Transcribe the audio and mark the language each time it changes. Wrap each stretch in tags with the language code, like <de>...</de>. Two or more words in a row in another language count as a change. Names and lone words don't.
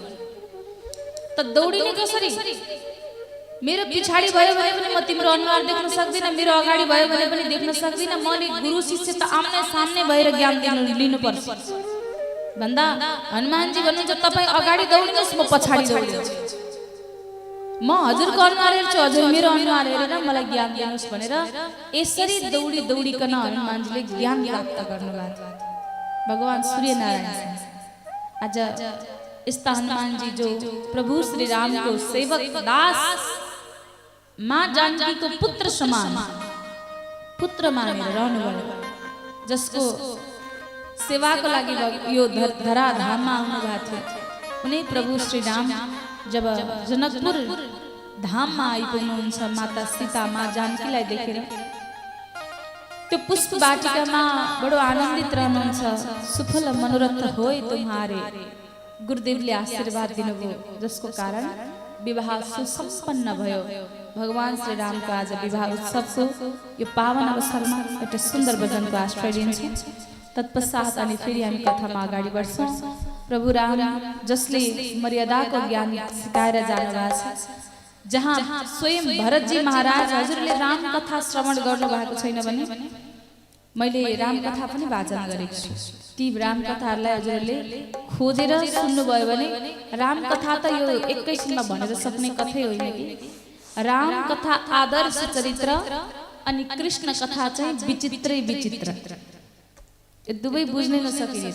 <ne>त दौडिने कसरी मेरो पिछाडी भयो भने पनि म तिम्रो अनुहार देख्न सक्दिन मेरो अगाडि भयो भने पनि देख्न सक्दिन मैले गुरु शिष्य त आम्ने सामने भएर ज्ञान लिनु पर्छ भन्दा हनुमानजी भन्नुहुन्छ तपाई अगाडि दौडिनुहोस् म पछाडी दौडिन्छु म हजुरको अनुहार हेर्छु हजुर मेरो अनुहार हेरेर मलाई ज्ञान दिनुहोस् भनेर यसरी दौडिकन हनुमानजीले ज्ञान प्राप्त गर्नुभयो भगवान सूर्यनारायण आज यस्ता हनुमानजी जो प्रभु श्री रामको सेवक दास माँ जानकीको पुत्र समान पुत्र मानेर रहनुभयो जसको सेवाको लागि यो धराधाममा आउनु भएको थियो उनी प्रभु श्री राम जब जनकपुर धाममा आइपुग्नुहुन्छ माता सीता माँ जानकीलाई देखेर त्यो पुष्प वाटिकामा बडो आनन्दित रहनुहुन्छ</ne> <awa>सुफल मनोरथ होय तुम्हारे</awa> <ne>गुरुदेवले आशीर्वाद दिनुभयो जसको कारण विवाह सुसम्पन्न भयो भगवान श्री रामको आज विवाह उत्सवको यो पावन अवसरमा एउटा सुन्दर भजनको आश्रय लिन्छौँ तत्पश्चात अनि फेरि हामी कथामा अगाडि बढ्छौँ प्रभु राम जसले मर्यादाको ज्ञान सिकाएर जानुभएको छ जहाँ स्वयं भरतजी महाराज हजुरले राम कथा श्रवण गर्नु भएको छैन भने मैले राम कथा पनि वाचन गरेको छु। ती राम कथाहरूलाई हजुरले खोजेर सुन्नुभयो भने राम कथा त यो एकैछिनमा भनेर सक्ने कथै होइन कि। राम कथा आदर्श चरित्र अनि कृष्ण कथा चाहिँ विचित्रै विचित्र, यो दुवै बुझ्नै नसकिरहेछ।</ne>